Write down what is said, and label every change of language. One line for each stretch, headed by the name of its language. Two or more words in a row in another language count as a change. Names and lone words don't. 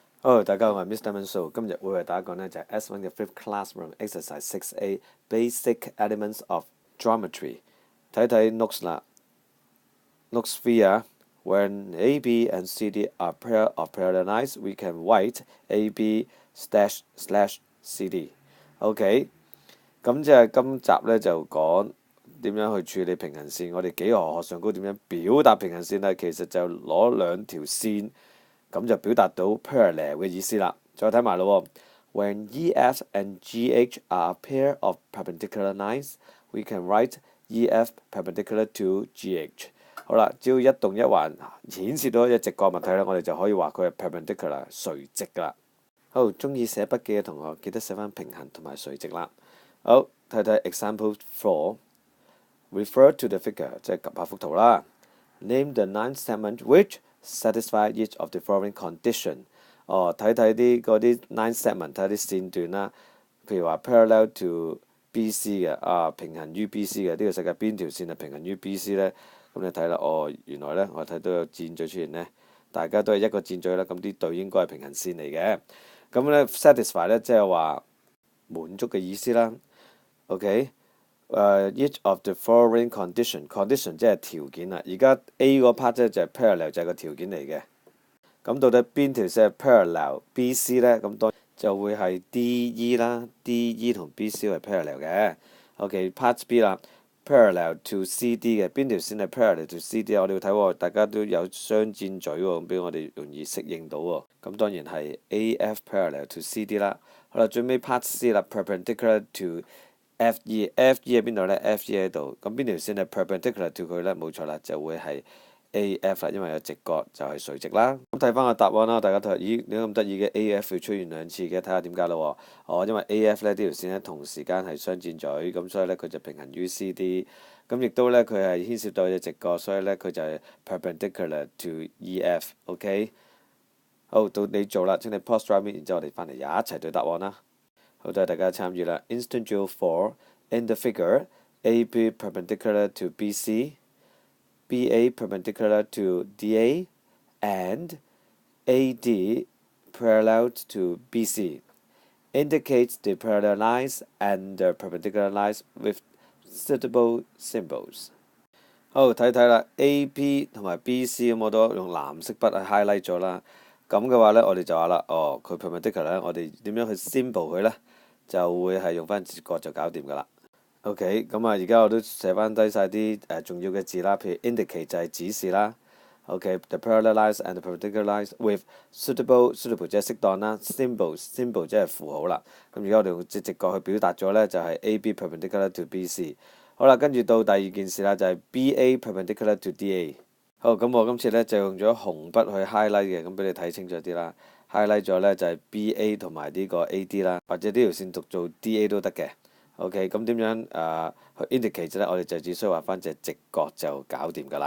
Cantonese: Hello，大家好，我係 Mr. Manso，今日會為大家講呢就係 S1 嘅 Fifth Classroom Exercise 6A Basic Elements of Geometry。睇睇 notes 啦 ，notes 3 啊。
English: When AB and CD are pair of parallel lines, we can write AB slash CD。
Cantonese: OK，咁即係今集呢就講點樣去處理平行線。我哋幾何學上高點樣表達平行線呢？其實就攞兩條線。咁就表達到 parallel 嘅意思啦。再睇埋咯
English: ，When EF and GH are a pair of perpendicular lines, we can write EF perpendicular to GH。
Cantonese: 好啦，只要一動一橫顯示到一直角物體咧，我哋就可以話佢係 perpendicular 垂直啦。好，中意寫筆記嘅同學記得寫翻平衡同埋垂直啦。好，睇睇
English: example 4。Refer to the figure，
Cantonese: 即係及下幅圖啦。
English: Name the line segment which satisfy each of the following condition。
Cantonese: 睇睇嗰啲
English: line segment，
Cantonese: 睇啲線段啦。譬如話
English: parallel to BC
Cantonese: 嘅，平行於 BC 嘅，呢個世界邊條線係平行於 BC 呢？咁你睇啦，原來呢，我睇到有箭嘴出現呢，大家都係一個箭嘴啦，咁啲對應該係平行線嚟嘅。咁呢 satisfy 呢，即係話滿足嘅意思啦。OK。
English: each of the following condition
Cantonese: 即係條件啦。而家 A 嗰 part 咧就係 parallel， 就係個條件嚟嘅。咁到底邊條線係 parallel BC 呢？咁當然就會係 DE 啦。DE 同 BC 係 parallel 嘅。OK，part B 啦 ，
English: parallel to CD
Cantonese: 嘅邊條線係
English: parallel to CD？
Cantonese: 我哋要睇喎，大家都有雙箭嘴喎，咁俾我哋容易適應到喎。咁當然係 AF
English: parallel to CD
Cantonese: 啦。好啦，最尾 part C 啦 ，
English: perpendicular to FE
Cantonese: 喺邊度呢 ？FE 喺度，咁邊條線係
English: perpendicular to
Cantonese: 佢呢？冇錯啦，就會係 AF 啦，因為有直角就係垂直啦。咁睇翻個答案啦，大家睇，咦，點解咁得意嘅 AF 會出現兩次嘅？睇下點解咯喎。因為 AF 呢條線呢同時間係雙箭嘴，咁所以呢，佢就平行於 CD。咁亦都呢，佢係牽涉到隻直角，所以呢，佢就係
English: perpendicular to EF。
Cantonese: OK，好，到你做啦，請你
English: pause drive，
Cantonese: 然之後我哋翻嚟一齊對答案啦。好，多謝大家參與啦。
English: Instant drill 4 in the figure AB perpendicular to BC, BA perpendicular to DA, and AD parallel to BC. Indicates the parallel lines and the perpendicular lines with suitable symbols。
Cantonese: 好，睇睇啦 ，AP 同埋 BC 咁我都用藍色筆去 highlight 咗啦。咁嘅話呢，我哋就話啦，佢 perpendicular 呢，我哋點樣去 symbol 佢呢？就會係用翻直角就搞掂㗎啦。OK，咁而家我都寫翻低晒啲重要嘅字啦，譬如 indicate 就係指示啦。OK，
English: the parallel lines and the perpendicular lines with suitable
Cantonese: 即係適當啦 ，symbol 即係符號啦。咁而家我哋用直角去表達咗呢，就係 AB
English: perpendicular to BC。
Cantonese: 好啦，跟住到第二件事啦，就係 BA
English: perpendicular to DA。
Cantonese: 好，咁我今次呢，就用咗紅筆去 highlight 嘅，咁俾你睇清楚啲啦。highlight 咗呢就係 BA 同埋呢個 AD 啦，或者呢條線讀做 DA 都得嘅。OK，咁點樣去 indicate 呢？我哋就只需要畫翻隻直角就搞掂㗎啦。